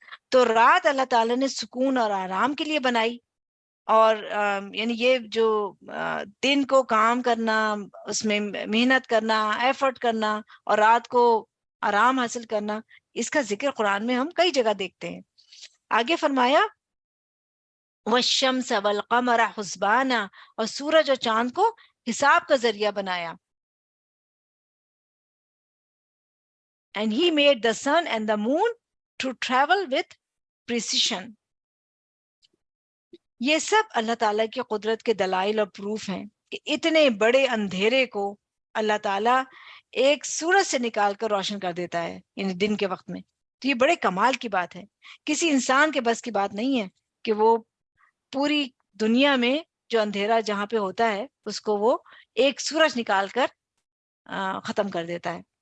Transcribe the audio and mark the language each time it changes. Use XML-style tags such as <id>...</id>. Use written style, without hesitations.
<ur>تو رات اللہ تعالیٰ نے سکون اور آرام کے لیے بنائی، اور یعنی یہ جو دن کو کام کرنا، اس میں محنت کرنا، ایفرٹ کرنا، اور رات کو آرام حاصل کرنا، اس کا ذکر قرآن میں ہم کئی جگہ دیکھتے ہیں. آگے فرمایا</ur> <ar>والشمس والقمر حسبانا،</ar> <ur>اور سورج اور چاند کو حساب کا ذریعہ بنایا.</ur> <en>And he made the sun and the moon to travel with precision.</en> <ur>یہ سب اللہ تعالیٰ کی قدرت کے دلائل اور پروف ہیں کہ اتنے بڑے اندھیرے کو اللہ تعالیٰ ایک سورج سے نکال کر روشن کر دیتا ہے، یعنی دن کے وقت میں. تو یہ بڑے کمال کی بات ہے، کسی انسان کے بس کی بات نہیں ہے کہ وہ پوری دنیا میں جو اندھیرا جہاں پہ ہوتا ہے اس کو وہ ایک سورج نکال کر ختم کر دیتا ہے.</ur>